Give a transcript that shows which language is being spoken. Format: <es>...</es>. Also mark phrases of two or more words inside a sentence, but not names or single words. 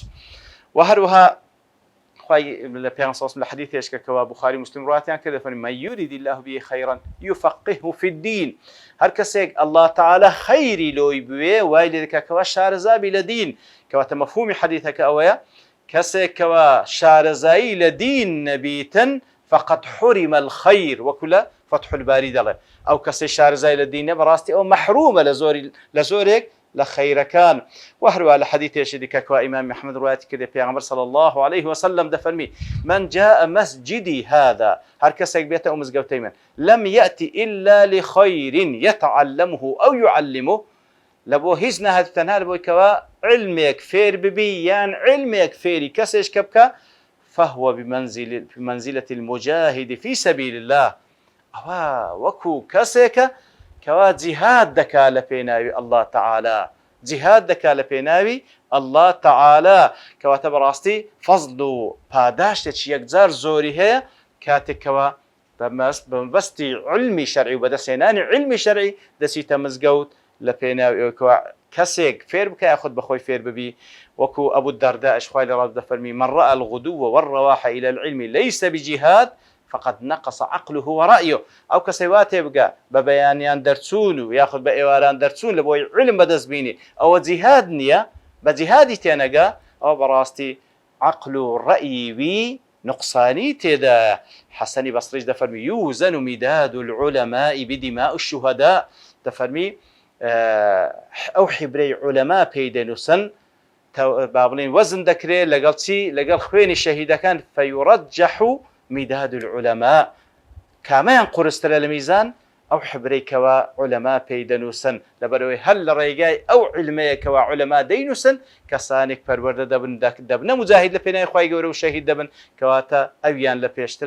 <ckb>و هەروەها خوای لە پێغەمبەر</ckb> <ar>صلی الله علیه</ar> <ckb>و حەدیثێکەوە بوخاری مسلم ڕواتیان کرد دەفەرمی</ckb> <ar>من یورید الله به خیرا یفقهه فی الدین،</ar> <ckb>هەر کەسێک</ckb> <ar>الله تعالی</ar> <ckb>خەیری لۆی بوێ وای لێ دەکاتەوە شارەزابی لە دین، کەواتە مەفهومی حەدیثەکە ئەوەیە کەسێکەوە شارەزایی لە دین نەبیتن</ckb> <ar>فقط حرم الخير</ar> <ckb>وەکو لە فتح الباری دەڵێ ئەو کەسەی شارەزای لە دینە بەڕاستی ئەو مەحرومە لە زۆرێک لە خەیرەکان. وهروە لە حەدیثێکی دیکە کە ئیمام محەممەد ڕوایەتی کردێ پێغەمبەر</ckb> <ar>صلی الله عليه وسلم</ar> <ckb>دەفەرمی</ckb> <ar>من جاء مسجدي هذا،</ar> <ckb>هەر کەسێک بێتە ئەو مزگەوتەی</ckb> <ar>من لم يأتي إلا لخير يتعلمه أو يعلمه،</ar> <ckb>لەبۆ هیچ نەهات تەنها لەبۆی کەوە علمێک فێر ببی یان علمێک فێری کەسێک کە بکە</ckb> <ar>فهو بمنزلة المجاهد في سبيل الله،</ar> <ckb>ئەوە وەکو کەسێکە کەوا جیهاد دەکا لە پێناوی</ckb> <ar>الله تعالی،</ar> <ckb>جیهاد دەکا لە پێناوی</ckb> <ar>الله تعالی،</ar> <ckb>کەواتە بەڕاستی فەزڵ و پاداشتێکی یەکجار زۆری هەیە کاتێکەوە بەمەبەستی علمی شەرعی و بەدەستهێنانی علمی شەرعی دەچیتە مزگەوت لە پێناوی کەسێک فێر بکە یاخود بەخۆی فێر ببی. وەکو ئەبوو دەردە ئەشخوای لە ڕاست دەفەرمی</ckb> <ar>من رأى الغدو والرواح إلى العلم ليس بجهاد فقد نقص عقله ورأيه،</ar> <ckb>ئەو کەسەی وا تێبگە بە بەیانیان دەرچوون و یاخود بە ئێواران دەرچوون لە بۆی علم بەدەست بینی ئەوە جیهاد نییە، بە جیهادی تێنەگا ئەوە بەڕاستی عقل و ڕەیوی نقصانی تێدایە. حەسەنی بەسریش دەفەرمی</ckb> <ar>یوزن مداد العلماء بدماء الشهداء،</ar> <ckb>دەفەرمی ئەو حیبرەی عولەما پێی دەنووسن با بڵێن وەزن دەکرێت لەگەڵ چی لەگەڵ خوێنی شەهیدەکان</ckb> <ar>فەیوڕەجەح مداد العلماء،</ar> <ckb>کامیان قورسترە لە میزان ئەو حبرەیەکەوە عولەما پێی دەنووسن لەبەرەوەی هەر لە ڕێگای ئەو علمەیەکەوە عولەما دەینووسن کەسانێک پەروەردە دەبنە مجاهید لە پێناوی خوای گەورە و شەهید دەبن کەواتە ئەویان لە پێشترە.</ckb>